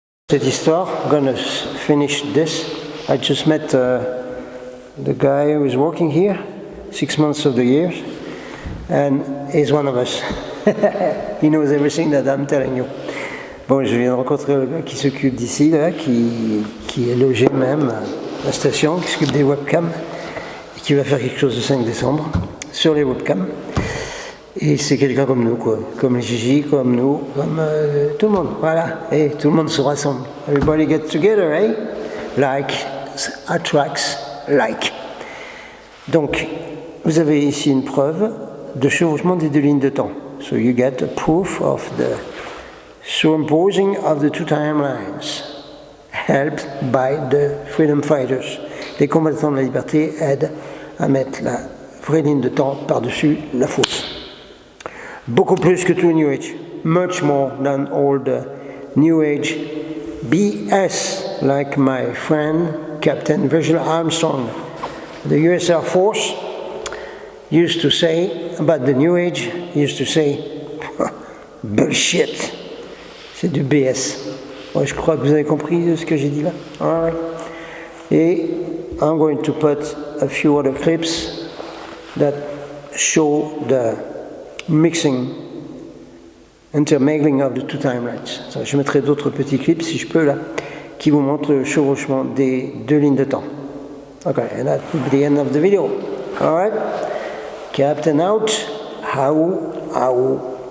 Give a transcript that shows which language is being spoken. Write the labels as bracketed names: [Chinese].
[French] Cette histoire, [English] I'm gonna finish this. I just met the guy who is working here 6 months of the year, and he's one of us. He knows everything that I'm telling you. [French] Bon, je viens de rencontrer le gars qui s'occupe d'ici, là, qui est logé même à la station, qui s'occupe des webcams, et qui va faire quelque chose le 5 décembre sur les webcams. Et c'est quelqu'un comme nous, quoi. Comme les Gigi, comme nous, comme tout le monde. Voilà. Et tout le monde se rassemble. [English] Everybody get together, eh? Like attracts like. [French] Donc, vous avez ici une preuve de chevauchement des 2 lignes de temps. [English] So you get a proof of the superimposing of the 2 timelines, helped by the freedom fighters. [French] Les combattants de la liberté aident à mettre la vraie ligne de temps par-dessus la fausse. Beaucoup plus que tout New Age, [English] much more than all the New Age BS, like my friend Captain Virgil Armstrong. The US Air Force used to say about the New Age, used to say, bullshit, [French] c'est du BS. Ouais, je crois que vous avez compris ce que j'ai dit là. [English] All right. Et I'm going to put a few other clips that show the mixing, intermingling of the 2 timelines. [French] So, je mettrai d'autres petits clips, si je peux, là, qui vous montrent le chevauchement des 2 lignes de temps. [English] Okay, and that will be the end of the video. All right? Captain out. How